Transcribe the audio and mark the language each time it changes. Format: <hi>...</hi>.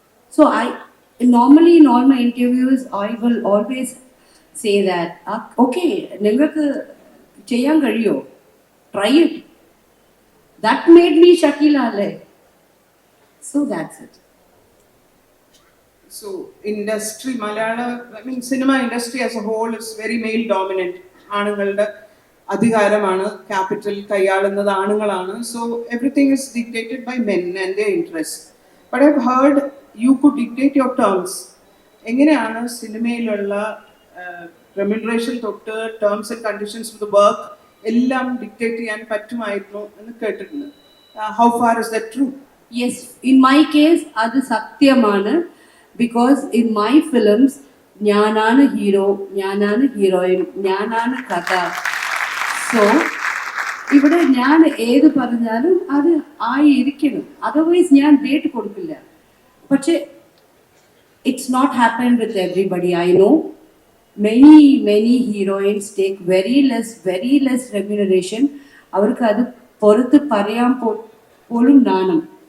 <en>So normally in all my interviews, I will always say that, okay,</en> <ml>നിങ്ങൾക്ക് ചെയ്യാൻ കഴിയോ?</ml> <en>Try it. That made me Shakila Ale. So that's it. So industry, Malayalam, I mean cinema industry as a whole is very male dominant.</en> <ml>ആണുങ്ങളുടെ അധികാരമാണ്, capital കൈയാളുന്നത് ആണുങ്ങളാണ്.</ml> <en>So everything is dictated by men and their interests. But I've heard you could dictate your terms.</en> <ml>എങ്ങനെയാണ് സിനിമയിലുള്ള remuneration തൊട്ട് terms and conditions of the work എല്ലാം dictate ചെയ്യാൻ പറ്റുമായിരുന്നു എന്ന് കേട്ടിട്ടുണ്ട്.</ml> <en>How far is that true? Yes, in my case,</en> <ml>അത് സത്യമാണ്.</ml> <en>Because in my films,</en> <ml>ഞാനാണ് ഹീറോ, ഞാനാണ് ഹീറോയിൻ, ഞാനാണ് കഥ. സോ ഇവിടെ ഞാൻ ഏത് പറഞ്ഞാലും അത് ആയിരിക്കണം, അതർവൈസ് ഞാൻ ഡേറ്റ് കൊടുക്കില്ല. പക്ഷെ</ml> <en>it's not happened with everybody. I know many heroines take very less remuneration.</en> <ml>അവർക്ക് അത് പുറത്ത് പറയാൻ പോലും നാണം.</ml>